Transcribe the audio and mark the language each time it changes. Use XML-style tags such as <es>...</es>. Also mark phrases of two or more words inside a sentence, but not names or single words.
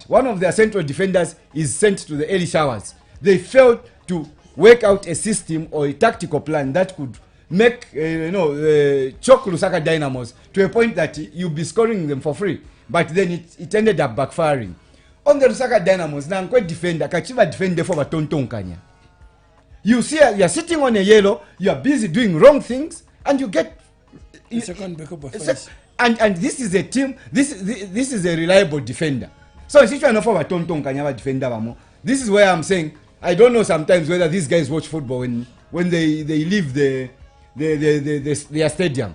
<en>One of their central defenders is sent to the early showers. They failed to work out a system or a tactical plan that could make choke Lusaka Dynamos to a point that you'll be scoring them for free. But then it ended up backfiring. On the Lusaka Dynamos, now defender, Kachiva defender for Tontonkanya. You see, you're sitting on a yellow, you're busy doing wrong things, and you get second backup offense. And this is a team, this is a reliable defender. So if you are not for Tontonkanya defender, this is where I'm saying I don't know sometimes whether these guys watch football when they leave their stadium.</en>